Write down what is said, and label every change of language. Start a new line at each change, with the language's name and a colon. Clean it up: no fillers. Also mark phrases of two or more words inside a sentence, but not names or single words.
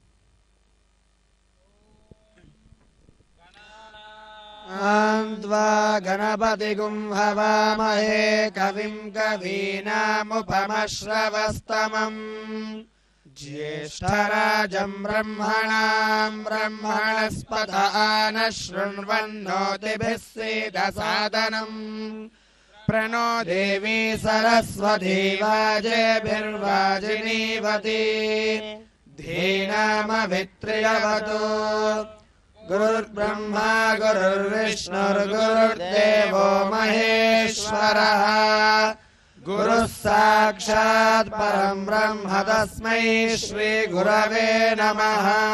Sanskrit: గణపతిగుం హవామహే కవిం కవీనాముపమశ్రవస్తమం జ్యేష్ఠరాజం బ్రహ్మణాం బ్రహ్మణస్పత ఆనః శృణ్వన్నోతిభిः सीदसादनं प्रणो देवी सरस्वती वाजेभिर्वाजिनीवती धीनामभित्र्यवतु गुरुर्ब्रह्मा गुरुर्विष्णुर्गुरुर्देवो महेश्वरः गुरुः साक्षात् परं ब्रह्म तस्मै श्री गुरवे नमः।